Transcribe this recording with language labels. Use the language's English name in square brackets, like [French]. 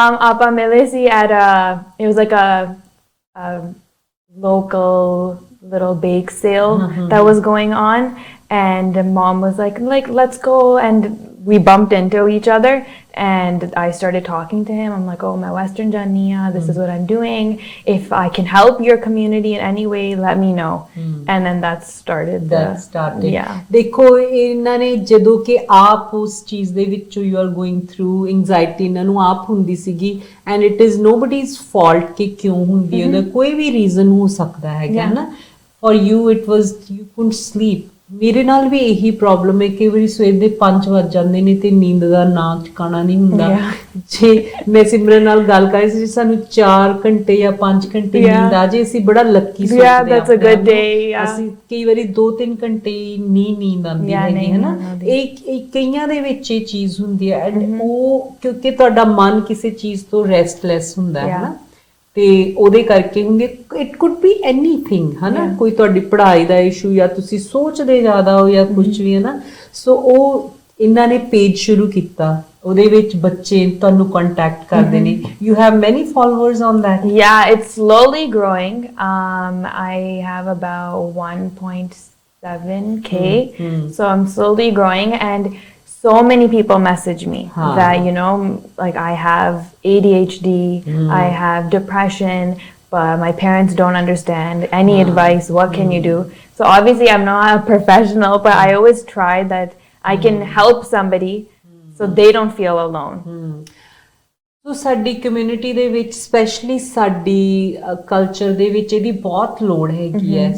[English] Apa Melisi at it was like a local little bake sale that was going on, and mom was like let's go, and we bumped into each other, and I started talking to him. I'm like, oh, my Western Jania, this is what I'm doing. If I can help your community in any way, let me know. And then that started. Yeah. [Punjabi] ਦੇਖੋ ਇਹਨਾਂ ਨੇ ਜਦੋਂ ਕਿ ਆਪ ਉਸ ਚੀਜ਼ ਦੇ ਵਿੱਚ [English] you are going through [Punjabi] anxiety ਇਹਨਾਂ ਨੂੰ ਆਪ ਹੁੰਦੀ ਸੀਗੀ, [English] and it is nobody's fault [Punjabi] ਕਿ ਕਿਉਂ ਹੁੰਦੀ ਹੈ, ਉਹਦਾ ਕੋਈ ਵੀ ਰੀਜ਼ਨ ਹੋ ਸਕਦਾ ਹੈਗਾ ਨਾ। [English] For you it was you couldn't sleep. [Punjabi] ਮੇਰੇ ਨਾਲ ਵੀ ਇਹੀ ਪ੍ਰੋਬਲਮ ਹੈ ਕਿ ਵਾਰੀ ਸਵੇਰ ਦੇ 5 ਵੱਜ ਜਾਂਦੇ ਨੇ ਤੇ ਨੀਂਦ ਦਾ ਨਾਂ ਟਿਕਾਣਾ ਨਹੀਂ ਹੁੰਦਾ। ਜੇ ਮੈਂ ਸਿਮਰਨ ਨਾਲ ਗੱਲ ਕਰੀ ਸੀ, ਸਾਨੂੰ 4 ਘੰਟੇ ਜਾਂ 5 ਘੰਟੇ ਨੀਂਦ ਆ ਜੇ ਅਸੀਂ ਬੜਾ ਲੱਕੀ ਸੋਚਦੇ ਹਾਂ। [English] That's a good day. [Punjabi] ਅਸੀਂ ਕਈ ਵਾਰੀ 2-3 ਘੰਟੇ ਨੀਂਦ ਆਉਂਦੀ ਹੈਗੀ ਹੈ ਨਾ। ਇਹ ਕਈਆਂ ਦੇ ਵਿੱਚ ਇਹ ਚੀਜ਼ ਹੁੰਦੀ ਹੈ, ਐਂਡ ਉਹ ਕਿਉਂਕਿ ਤੁਹਾਡਾ ਮਨ ਕਿਸੇ ਚੀਜ਼ ਤੋਂ ਰੈਸਟਲੈਸ ਹੁੰਦਾ ਹੈ ਨਾ, ਤੇ ਉਹਦੇ ਕਰਕੇ ਹੁੰਦੇ। [English] it could be anything [Punjabi] ਹੈ ਨਾ, ਕੋਈ ਤੁਹਾਡੀ ਪੜ੍ਹਾਈ ਦਾ ਇਸ਼ੂ ਜਾਂ ਤੁਸੀਂ ਸੋਚਦੇ ਜ਼ਿਆਦਾ ਹੋ ਜਾਂ ਕੁਝ ਵੀ ਹੈ ਨਾ। ਸੋ ਉਹ ਇਹਨਾਂ ਨੇ ਪੇਜ ਸ਼ੁਰੂ ਕੀਤਾ, ਉਹਦੇ ਵਿੱਚ ਬੱਚੇ ਤੁਹਾਨੂੰ ਕੰਟੈਕਟ ਕਰਦੇ ਨੇ। [English] You have many followers on that? Yeah, it's slowly growing. I have about 1.7K, so I'm slowly growing, and so many people message me that, you know, like I have ADHD, I have depression, but my parents don't understand. Any advice? What can you do? So obviously I'm not a professional, but I always try that I can help somebody so they don't feel alone. [Punjabi] ਸੋ ਸਾਡੀ community ਦੇ ਵਿੱਚ specially ਸਾਡੀ culture ਦੇ ਵਿੱਚ ਇਹਦੀ ਬਹੁਤ ਲੋੜ ਹੈਗੀ ਹੈ।